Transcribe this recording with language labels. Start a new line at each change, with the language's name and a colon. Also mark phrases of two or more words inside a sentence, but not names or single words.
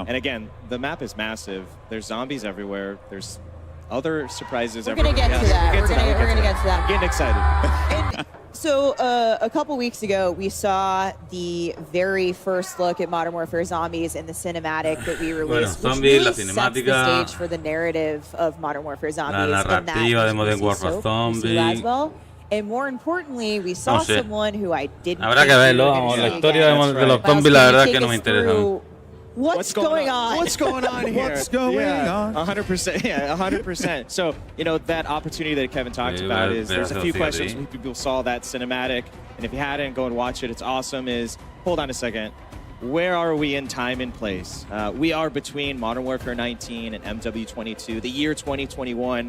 English: And again, the map is massive. There's zombies everywhere. There's other surprises We're everywhere. going to get to that. We're going to get to that. I'm getting excited. So a couple weeks ago, we saw the very first look at Modern Warfare Zombies in the cinematic that we released, which really sets the stage for the narrative of Modern Warfare Zombies.
Spanish: La narrativa de Modern Warfare Zombies.
English: And more importantly, we saw someone who I didn't.
Spanish: Habrá que verlo, vamos, la historia de los zombies la verdad que no me interesa.
English: What's going on? What's going on here? What's going on? 100%. Yeah, 100%. So, you know, that opportunity that Kevin talked about is there's a few questions when people saw that cinematic. And if you hadn't, go and watch it. It's awesome. Hold on a second. Where are we in time and place? We are between Modern Warfare 19 and MW22, the year 2021.